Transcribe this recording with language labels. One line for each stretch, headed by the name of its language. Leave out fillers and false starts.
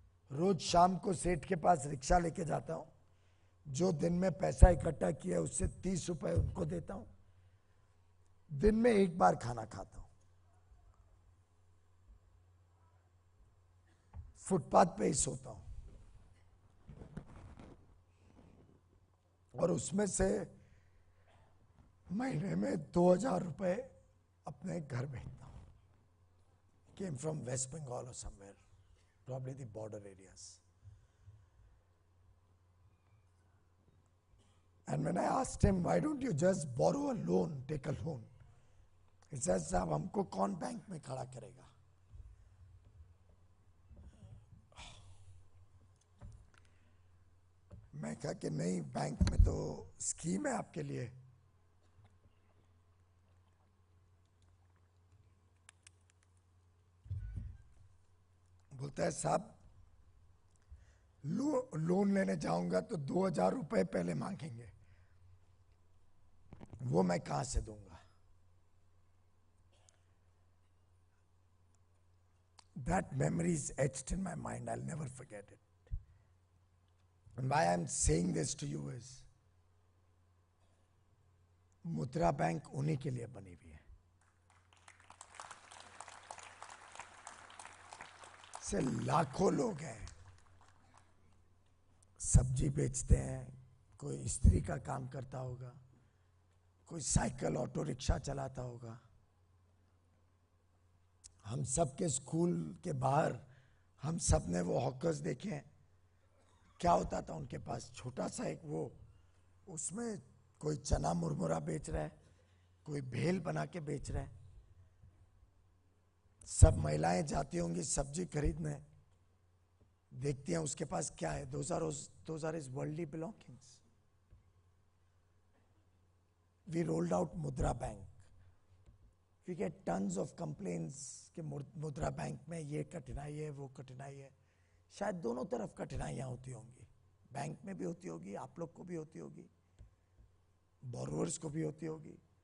Hindi: रोज शाम को सेठ के पास रिक्शा लेके जाता हूँ, जो दिन में पैसा इकट्ठा किया उससे 30 रुपए उनको देता हूँ, दिन में एक बार खाना खाता हूँ, फुटपाथ पे ही सोता हूँ, और उसमें से महीने में 2000 रुपए अपने घर भेजता हूँ।
English: Came from West Bengal or somewhere, probably the border areas. And when I asked him, why don't you just borrow a loan, take a loan? He says,
Hindi: साहब हमको कौन बैंक में खड़ा करेगा? मैं कहा कि नहीं, बैंक में तो स्कीम है आपके लिए। बोलता है साहब लोन लेने जाऊंगा तो 2000 रुपए पहले मांगेंगे, वो मैं कहां से दूंगा?
English: That memory is etched in my mind. I'll never forget it. And why I'm saying this to you is,
Hindi: मुद्रा बैंक उन्हीं के लिए बनी हुई है। से लाखों लोग हैं, सब्जी बेचते हैं, कोई स्त्री का काम करता होगा, कोई साइकिल ऑटो रिक्शा चलाता होगा। हम सब के स्कूल के बाहर हम सब ने वो हॉकर्स देखे हैं। क्या होता था उनके पास? छोटा सा एक वो, उसमें कोई चना मुरमुरा बेच रहा है, कोई भेल बना के बेच रहा है। सब महिलाएं जाती होंगी सब्जी खरीदने, देखती हैं उसके पास क्या है।
English: those are his worldly belongings. We rolled out Mudra Bank. We get tons of complaints
Hindi: कि मुद्रा बैंक में ये कठिनाई है, वो कठिनाई है। शायद दोनों तरफ कठिनाइयां होती होंगी, बैंक में भी होती होगी, आप लोग को भी होती होगी, बोरोवर्स को भी होती होगी।